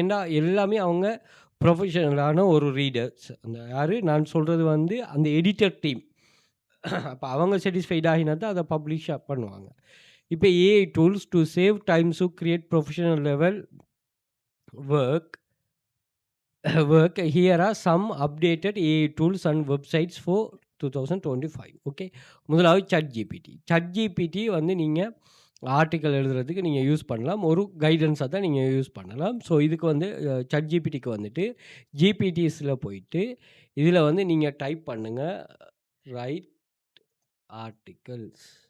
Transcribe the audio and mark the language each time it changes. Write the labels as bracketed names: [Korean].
[Tamil] ஏன்னா எல்லாமே அவங்க ப்ரொஃபஷனலான ஒரு ரீடர்ஸ். அந்த யார் நான் சொல்கிறது வந்து அந்த எடிட்டர் டீம். அப்போ அவங்க சாட்டிஸ்ஃபைட் ஆகினா தான் அதை பப்ளிஷ் பண்ணுவாங்க. [English] இப்போ AI tools to save times to create professional level work. Here are some updated AI tools and websites for 2025. [Tamil] Okay, முதலாவது ChatGPT வந்து நீங்கள் ஆர்டிக்கல் எழுதுறதுக்கு நீங்கள் யூஸ் பண்ணலாம். ஒரு கைடன்ஸாக தான் நீங்கள் யூஸ் பண்ணலாம். ஸோ இதுக்கு வந்து ChatGPTக்கு வந்துட்டு ஜிபிடிஸில் போயிட்டு இதில் வந்து நீங்கள் டைப் பண்ணுங்கள் ரைட் ஆர்டிக்கல்ஸ்.